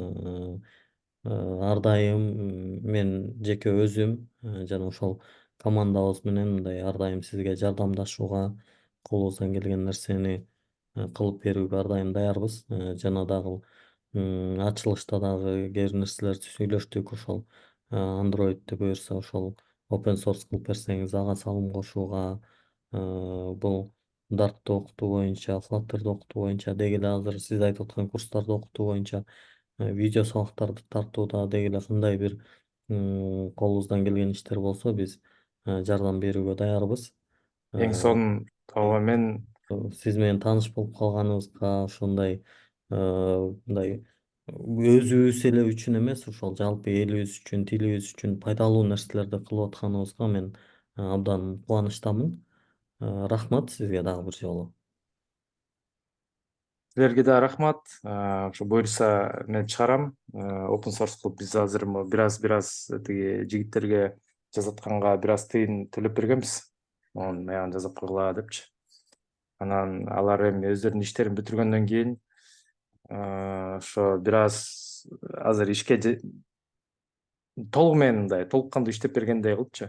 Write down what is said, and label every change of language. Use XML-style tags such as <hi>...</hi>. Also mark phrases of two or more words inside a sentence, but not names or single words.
<ky>Ар дайым мен жеке өзүм жана ошол командабыз менен мындай ар дайым сизге жардамдашууга, колубуздан келген нерсени кылып берүүгө ар дайым даярбыз. Жана дагы ачылышта дагы кээ бир нерселерди сүйлөштүк. Ошол Android'ти буюрса ошол</ky> <en>open source</en> <ky>кылып берсеңиз ага салым кошууга, бул Dart'ты окутуу боюнча, Flutter'ды окутуу боюнча, деги эле азыр сиз айтып аткан курстарды окутуу боюнча, видео сабактарды тартууда деги эле кандай бир колубуздан келген иштер болсо биз жардам берүүгө даярбыз. Эң сонун ооба мен Сиз менен тааныш болуп калганыбызга ошондой мындай өзүбүз эле үчүн эмес, ошол жалпы элибиз үчүн, тилибиз үчүн пайдалуу нерселерди кылып атканыбызга мен абдан кубанычтамын. Рахмат сизге дагы бир жолу. силерге да рахмат. Ошо буюрса мен чыгарам.</ky> <en>Open source</en> <ky>кылып биз азыр бир аз тиги жигиттерге жазып атканга бир аз тыйын төлөп бергенбиз. Монун аягын жасап койгула депчи. Анан алар эми өздөрүнүн иштерин бүтүргөндөн кийин ошо бир аз азыр ишке толугу менен мындай толук кандуу иштеп бергендей кылыпчы.</ky>